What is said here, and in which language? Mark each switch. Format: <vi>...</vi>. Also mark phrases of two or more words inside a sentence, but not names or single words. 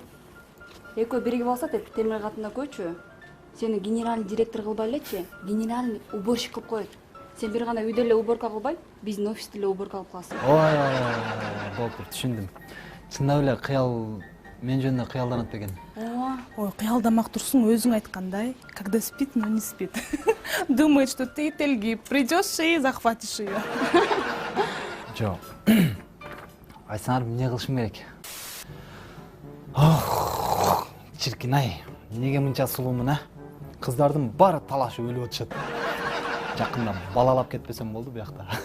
<ky>Экөө биригип алса деп темир катында көчү. Сени</ky> <ru>генеральный директор</ru> <ky>кылбай элечи,</ky> <ru>генеральный уборщик</ru> <ky>кылып коет. Сен бир гана үйдө эле уборка кылбай, биздин офисте эле уборка кылып каласың. Ой, болуптур, түшүндүм. Чындап эле кыял мен жөнүндө кыялданат экен. Ой, кыялдамак турсуң, өзүң айткандай,</ky> <ru>когда спит, но не спит. Думает, что ты Тельги, придешь и захватишь ее.</ru> <ky>Жок. Айтсаңар, эмне кылышым керек? Ох, чиркин-ай. Эмнеге мынча сулуумун, а? Кыздардын баары талашып өлүп атышат. Жакында балалап кетпесем болду буякта.</ky>